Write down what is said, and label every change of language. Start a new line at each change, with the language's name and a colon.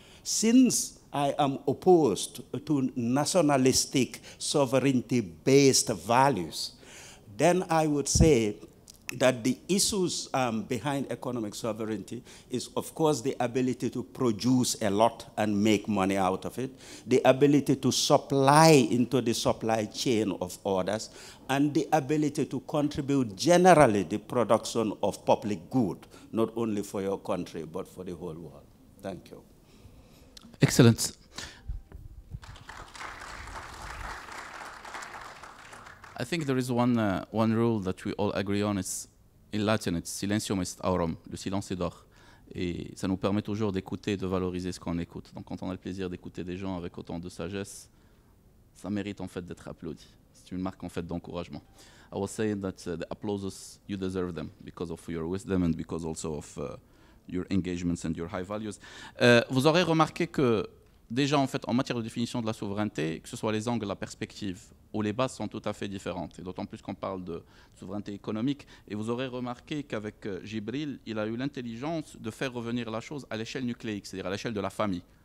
English: Since I am opposed to nationalistic sovereignty-based values, then I would say that the issues behind economic sovereignty is, of course, the ability to produce a lot and make money out of it, the ability to supply into the supply chain of others, and the ability to contribute generally the production of public good, not only for your country, but for the whole world. Thank you. Excellent. I think there is one rule that we all agree on. It's in Latin, it's
Latin: silentium est aurum,
French: le silence est d'or. Et ça nous permet toujours d'écouter, de valoriser ce qu'on écoute. Donc quand on a le plaisir d'écouter des gens avec autant de sagesse, ça mérite en fait d'être applaudi. C'est une marque en fait d'encouragement.
English: I was saying that the applauses, you deserve them because of your wisdom and because also of your engagements and your high values.
French: Vous aurez remarqué que déjà en fait en matière de définition de la souveraineté, que ce soit les angles, la perspective ou les bases sont tout à fait différentes. Et d'autant plus qu'on parle de souveraineté économique. Et vous aurez remarqué qu'avec Djibril, il a eu l'intelligence de faire revenir la chose à l'échelle nucléique, c'est-à-dire à l'échelle de la famille.